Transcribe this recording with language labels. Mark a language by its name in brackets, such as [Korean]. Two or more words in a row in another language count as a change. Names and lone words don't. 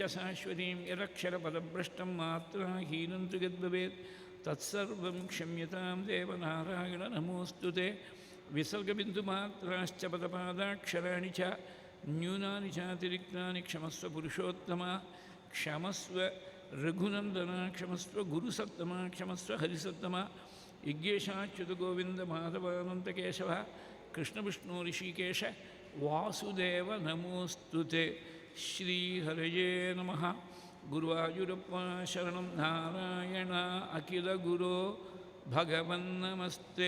[Sanskrit] शाश्वतीं यदक्षरपदभ्रष्टं मात्राहीनं तु यद्भवेत् तत्सर्वं क्षम्यतां देवनारायण नमोऽस्तु ते विसर्गबिन्दुमात्राश्च पदपादाक्षराणि च न्यूनानि चातिरिक्तानि क्षमस्व पुरुषोत्तम ಕ್ಷಮಸ್ವ ರಘುನಂದನ ಕ್ಷಮಸ್ವ ಗುರುಸತ್ತಮ ಕ್ಷಮಸ್ವ ಹರಿಸತ್ತಮ ಯಜ್ಞೇಶಾಚ್ಯುತ ಗೋವಿಂದ ಮಾಧವಾನಂತ ಕೇಶವ ಕೃಷ್ಣ ವಿಷ್ಣು ಋಷಿಕೇಶ ವಾಸುದೇವ ನಮೋಸ್ತುತೆ. ಶ್ರೀಹರಯೇ ನಮಃ. ಗುರುವಾಯೂರಪ್ಪ ಶರಣಂ ನಾರಾಯಣ ಅಖಿಲ ಗುರೋ ಭಗವನ್ನಮಸ್ತೆ.